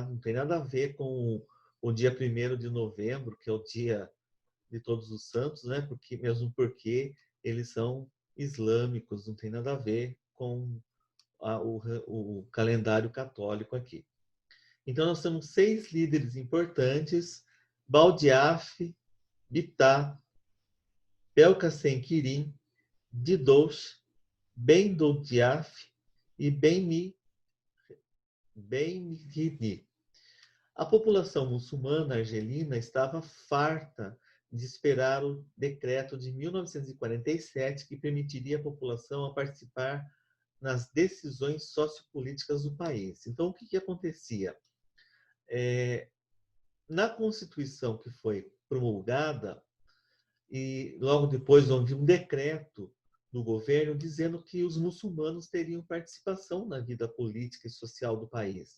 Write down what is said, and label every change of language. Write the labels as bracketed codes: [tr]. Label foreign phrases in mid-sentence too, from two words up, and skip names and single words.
[pt] Não tem nada a ver com o dia 1º de novembro, que é o Dia de Todos os Santos, né? Mesmo porque eles são islâmicos, não tem nada a ver com o calendário católico aqui. Então, nós temos 6 líderes importantes: Baldiaf, Bitá, Belkacem Quirim, Didouche, Ben Doudiaf e Ben Mihri. A população muçulmana argelina estava farta de esperar o decreto de 1947 que permitiria à população a participar nas decisões sociopolíticas do país. Então, o que acontecia? Na Constituição que foi promulgada, e logo depois houve um decreto do governo dizendo que os muçulmanos teriam participação na vida política e social do país.